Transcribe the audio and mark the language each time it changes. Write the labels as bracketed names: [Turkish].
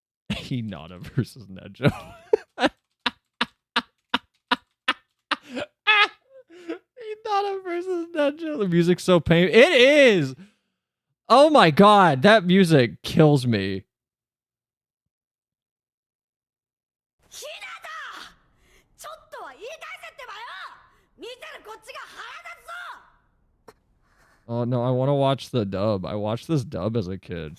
[English] Hinata versus Nejo. Hinata versus Nejo. The music's so painful. It is! Oh my god, that music kills me. Hinata! [Japanese] ちょっとは言い返せってばよ! 見てるこっちが腹立つぞ! [English] Oh no, I want to watch the dub. I watched this dub as a kid.